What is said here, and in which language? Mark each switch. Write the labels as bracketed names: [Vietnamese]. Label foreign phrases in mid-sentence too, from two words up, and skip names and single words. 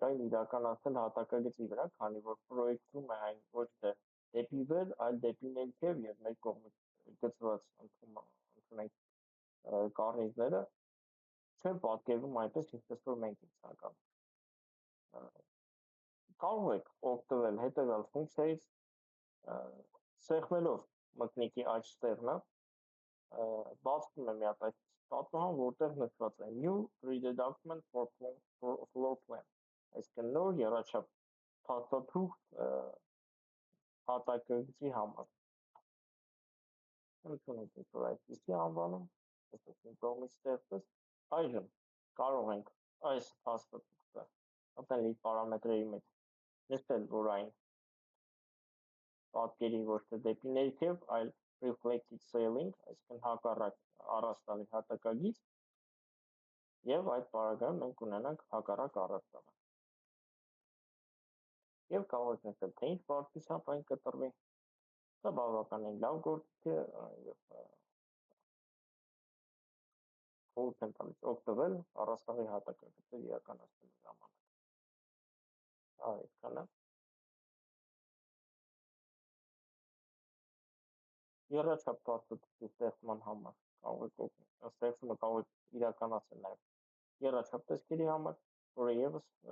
[Armenian] այն իրականացնել հատակագծի վրա, քանի որ պրոյեկտում է այն ոչ թե դեպի վեր, այլ դեպի ներքև եւ մեր կողմից գծված ընդունենք կառնիզները չեն պատկերվում այնպես, ինչպես որ մենք ենք ցանկանում։ Կարող եք օգտվել հետևյալ ֆունկցիայից, սեղմելով մկնիկի աջ ստեղնը, բացվում է մի հատ այս պատմահան, որտեղ նշված է [English] new 3D document for floor plan, [Armenian] այսինքն նոր եռաչափ փաստաթուղթ հատակագծի համար։ Ընդունենք ինչ-որ այսպիսի անվանում, այսպես իմ կողմից ստեղծվեց, այժմ կարող ենք այս փաստաթուղթը ապել իր պարամետրերի մեջ նշել, որ այն պատկերի ոչ թե դեպի ներքև, այլ [English] reflected ceiling, [Armenian] այսինքն հակառակ առաստաղի հատակագիծ, եւ այդ պարագայում մենք ունենանք հակառակ առաստաղը։ Եվ կարող եք նշել, թե ինչ բարդությամբ այն կտրվի, սա բավականին լավ գործիք է եւ խորհուրդ եմ տալիս օգտվել առաստաղի հատակագծը իրականացնելու ժամանակ։ Այդքանը։ Եռաչափ փաստաթուղթի ստեղծման համար կարող եք ստեղծումը կարող եք իրականացնել նաև եռաչափ տեսքերի համար, որը եւս